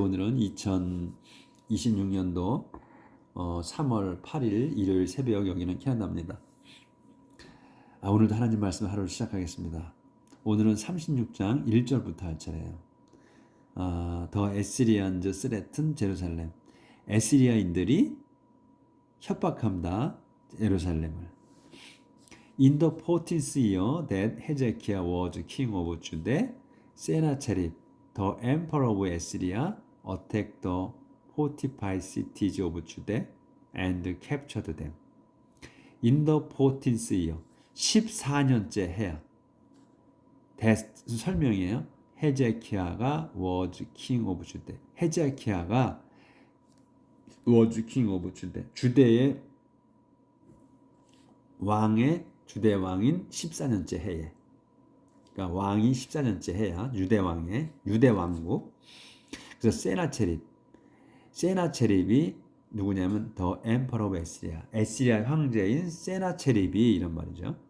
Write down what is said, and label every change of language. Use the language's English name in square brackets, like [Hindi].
[Korean] 오늘은 2026년도 3월 8일 일요일 새벽 여기는 캐나다입니다. 오늘도 하나님 말씀 하루를 시작하겠습니다. 오늘은 36장 1절부터 할 차례예요. [English] 더 에시리안즈 스레튼 제루살렘. [Korean] 에시리아인들이 협박합니다. 예루살렘을. [English] In the 14th year that Hezekiah was king of Judah, Sennacherib, the emperor of Assyria, attacked the fortified cities of Judah and captured them. In the 14th year, [Korean] 14년째 해야. 설명이에요. [English] 헤제키야가 was king of Judah. 헤제키야가 was king of Judah. [Korean] 주대의 주대 왕인 14년째 해에. 그러니까 왕이 14년째 해야 유대 왕국. 그래서 세나체립이 누구냐면 [English] 더 엠퍼러 오브 에시리아 [Korean] 황제인 세나체립이 이런 말이죠.